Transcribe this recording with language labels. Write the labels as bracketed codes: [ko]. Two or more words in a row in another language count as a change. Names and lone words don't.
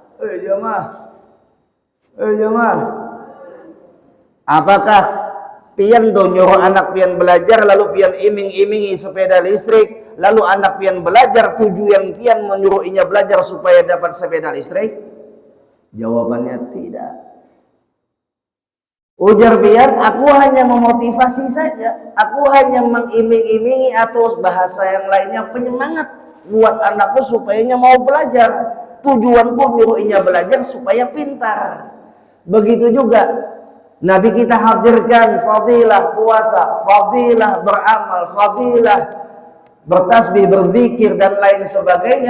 [bjn] Jemaah, apakah pian tuh nyuruh anak pian belajar lalu pian iming-imingi sepeda listrik, lalu anak pian belajar tujuan pian menyuruh inya belajar supaya dapat sepeda listrik? [id] Jawabannya tidak. [bjn] Ujar pian, aku hanya memotivasi saja, aku hanya mengiming-imingi atau bahasa yang lainnya penyemangat buat anakku supaya inya mau belajar. Tujuanku nyuruh inya belajar supaya pintar. [id] Begitu juga Nabi kita hadirkan fadilah puasa, fadilah beramal, fadilah bertasbih, berzikir dan lain sebagainya.